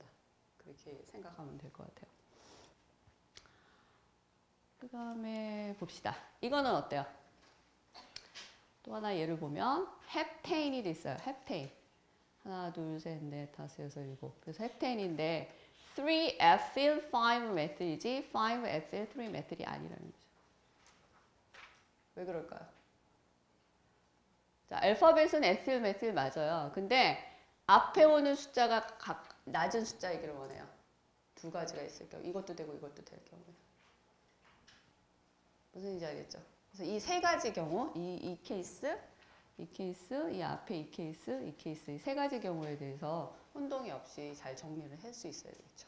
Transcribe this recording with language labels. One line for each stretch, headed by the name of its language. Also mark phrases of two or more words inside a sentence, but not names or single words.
Korean: 그렇게 생각하면 될 것 같아요. 그 다음에 봅시다. 이거는 어때요? 또 하나 예를 보면 헵테인이 있어요. 헵테인. 하나, 둘, 셋, 넷, 다섯, 여섯, 일곱. 그래서 헵테인인데
English: 3-ethyl 5-methyl
Korean: 이지
English: 5-ethyl 3-methyl
Korean: 이 아니라는 거죠. 왜 그럴까요? 자, 알파벳은
English: ethyl, methyl
Korean: 맞아요. 근데 앞에 오는 숫자가 낮은 숫자이기를 원해요. 두 가지가 있을 경우. 이것도 되고 이것도 될 경우에. 무슨 얘기인지 알겠죠? 그래서 이 세 가지 경우, 이 케이스, 이 앞에 이 케이스, 이 세 가지 경우에 대해서 혼동이 없이 잘 정리를 할 수 있어야 되겠죠.